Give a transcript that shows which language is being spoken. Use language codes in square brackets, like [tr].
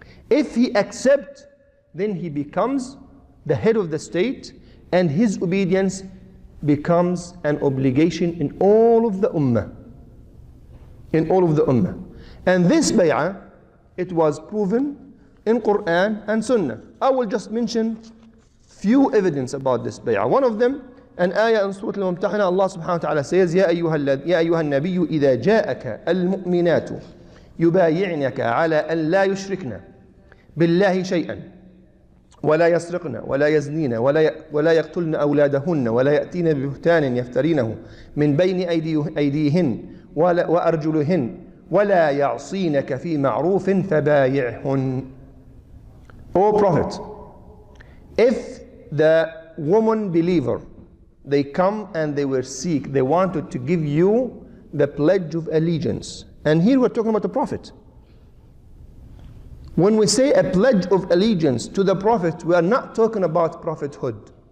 [en] If he accepts, then he becomes the head of the state and his obedience becomes an obligation in all of the Ummah. In all of the Ummah. And this bay'ah, it was proven in Quran and Sunnah. I will just mention few evidence about this bay'ah. One of them, an ayah in Surah Al-Mumtahana, Allah subhanahu wa ta'ala says, [ar] يا أيها النبي إذا جاءك المؤمنات يبايعنك على أن لا يشركن بالله شيئا ولا يسرقن ولا يزنين ولا يقتلن أولادهن ولا يأتين ببهتان يفترينه من بين أيديهن وأرجلهن ولا يعصينك في معروف فبايعهن. [en] O Prophet, if the woman believer, they come and they were sick, they wanted to give you the pledge of allegiance. And here we're talking about the Prophet. When we say a pledge of allegiance to the Prophet, we are not talking about prophethood.